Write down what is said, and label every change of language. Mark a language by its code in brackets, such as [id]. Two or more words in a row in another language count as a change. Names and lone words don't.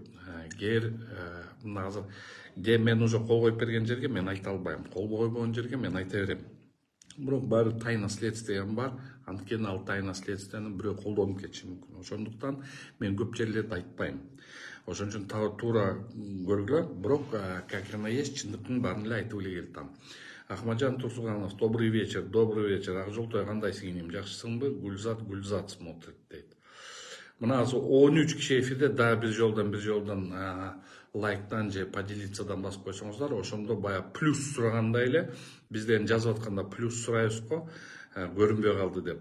[ky] Кээ мына азыр мен уже кол коюп берген жерге мен айта албайм. Кол койбогон жерге мен айта берем. Бирок баары [ru] тайна следствием [ky] бар, анткени ал [ru] тайна следствияны [ky] бирөө колдонуп кетиши мүмкүн. Ошондуктан мен көп жерлерде айтпайм. Ошон үчүн туура көргүлө, бирок [ru] как она есть, [ky] чындыктын баарын эле айтып эле келдим. Ахмаджан Турсуганов, [ru] добрый вечер, [ky] Ак жолтой, кандайсың инем, жакшысыңбы? Гүлзат смотрит дейт. Мына азыр 13 киши эфирде дагы бир жолдон лайктан же поделицадан басып койсоңуздар, ошондо бая плюс сурагандай эле бизден жазып атканда плюс сурайбыз го, көрүнбөй калды деп.